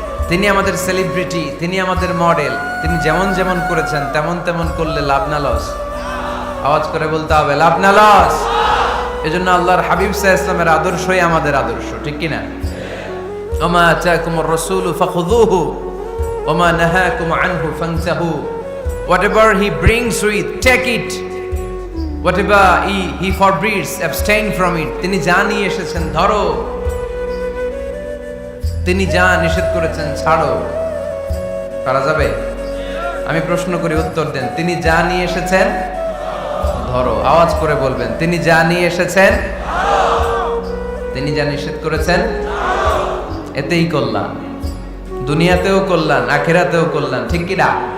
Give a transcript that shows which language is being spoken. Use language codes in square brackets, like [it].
[bn] তিনি আমাদের সেলিব্রিটি, তিনি আমাদের মডেল। তিনি যেমন যেমন করেছেন তেমন তেমন করলে লাভ না লস? আওয়াজ করে বলতে হবে লাভ না লস। এজন্য আল্লাহর হাবিব সাল্লাল্লাহু আলাইহি ওয়াসাল্লামের আদর্শই আমাদের আদর্শ, ঠিক কি না? [ar] ওমা আতাকুমুর রাসূলু ফাখুযুহু ওমা নাহাকুম আনহু ফানতাহু। [en] Whatever he brings with, take it. Whatever he forbids, abstain from it. [bn] তিনি যা নিয়ে এসেছেন ধরো, তিনি যা নিষেধ করেছেন ছাড়ো। পারা যাবে? আমি প্রশ্ন করি, উত্তর দেন। তিনি যা নিয়ে এসেছেন ধরো। আওয়াজ করে বলবেন, তিনি যা নিয়ে এসেছেন, তিনি যা নিষেধ করেছেন এতেই কল্যাণ, দুনিয়াতেও কল্যাণ, আখিরাতেও কল্যাণ, ঠিক কি না?